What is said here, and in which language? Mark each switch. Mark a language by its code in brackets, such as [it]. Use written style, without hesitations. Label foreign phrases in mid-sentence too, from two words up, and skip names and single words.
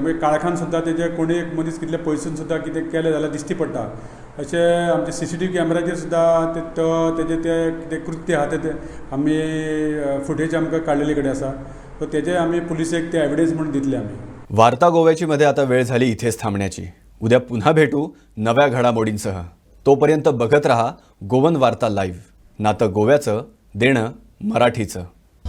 [kok] म्हणजे काळखान सुद्दां तेजे कोणी एक मनीस कितले पयसून सुद्दां कितें केलें जाल्यार दिश्टी पडटा. अशें आमचे [en] CCTV camera [kok] सुद्दां तेजे ते कितें कृत्य आहा ते आमी फुटेज आमकां काडलेले कडेन आसा. सो तेजे आमी पुलिसेक ते एविडन्स म्हणून दितले आमी. [mr] वार्ता गोव्याची मध्ये आता वेळ झाली इथेच थांबण्याची. उद्या पुन्हा भेटू नव्या घडामोडींसह. तोपर्यंत बघत रहा गोवन वार्ता लाईव्ह. नातं गोव्याचं, देणं मराठीचं.